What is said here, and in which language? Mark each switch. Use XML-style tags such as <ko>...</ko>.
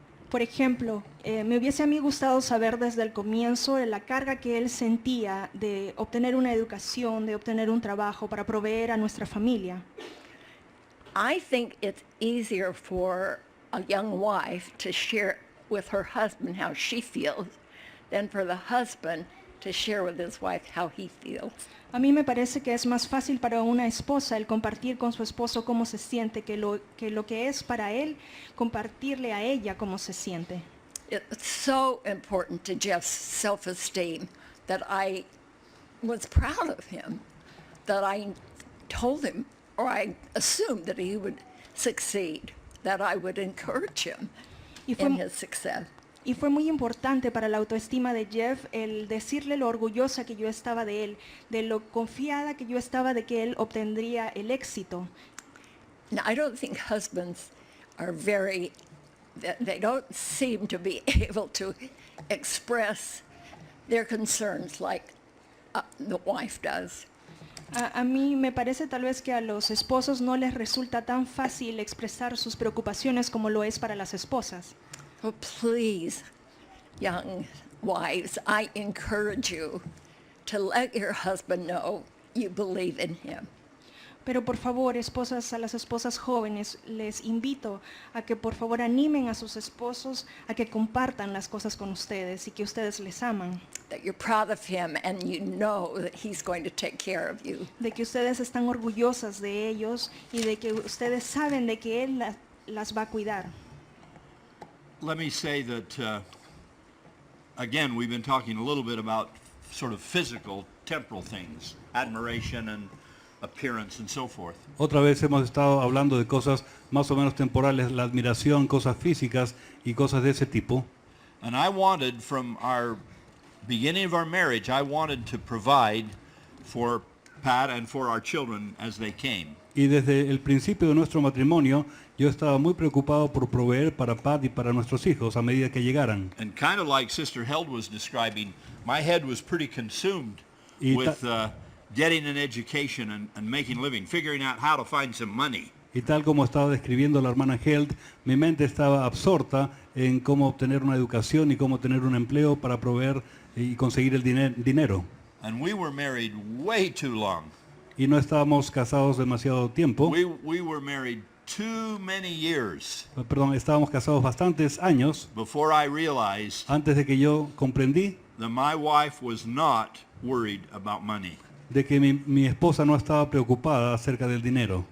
<es>Por ejemplo, me hubiese a mí gustado saber desde el comienzo la carga que él sentía de obtener una educación, de obtener un trabajo para proveer a nuestra familia.</es> <en>I think it's easier for a young wife to share with her husband how she feels than for the husband to share with his wife how he feels.</en> <es>A mí me parece que es más fácil para una esposa el compartir con su esposo cómo se siente que lo que es para él compartirle a ella cómo se siente.</es> <en>It's so important to Jeff's self-esteem that I was proud of him, that I told him, or I assumed that he would succeed, that I would encourage him in his success.</en> <es>Y fue muy importante para la autoestima de Jeff el decirle lo orgullosa que yo estaba de él, de lo confiada que yo estaba de que él obtendría el éxito.</es> <en>Now, I don't think husbands are they don't seem to be able to express their concerns like the wife does.</en> <es>A mí me parece tal vez que a los esposos no les resulta tan fácil expresar sus preocupaciones como lo es para las esposas.</es> <en>Oh, please, young wives, I encourage you to let your husband know you believe in him.</en> <es>Pero por favor, esposas, a las esposas jóvenes, les invito a que por favor animen a sus esposos a que compartan las cosas con ustedes y que ustedes les aman.</es> <en>That you're proud of him and you know that he's going to take care of you.</en> <es>De que ustedes están orgullosas de ellos y de que ustedes saben de que él las va a cuidar.</es> <en>Let me say that, again, we've been talking a little bit about sort of physical, temporal things, admiration and appearance and so forth.</en> <es>Otra vez hemos estado hablando de cosas más o menos temporales, la admiración, cosas físicas y cosas de ese tipo.</es> <en>And I wanted, from our beginning of our marriage, I wanted to provide for Pat and for our children as they came.</en> <es>Y desde el principio de nuestro matrimonio, yo estaba muy preocupado por proveer para Pat y para nuestros hijos a medida que llegaran.</es> <en>And kind of like Sister Held was describing, my head was pretty consumed with getting an education and making a living, figuring out how to find some money.</en> <es>Y tal como estaba describiendo la hermana Held, mi mente estaba absorta en cómo obtener una educación y cómo tener un empleo para proveer y conseguir el dinero.</es> <en>And we were married way too long.</en> <es>Y no estábamos casados demasiado tiempo.</es> <en>We were married too many years</en> <es>Perdón, estábamos casados bastantes años</es> <en>before I realized</en> <es>antes de que yo comprendí</es> <en>that my wife was not worried about money.</en> <es>de que mi esposa no estaba preocupada acerca del dinero.</es>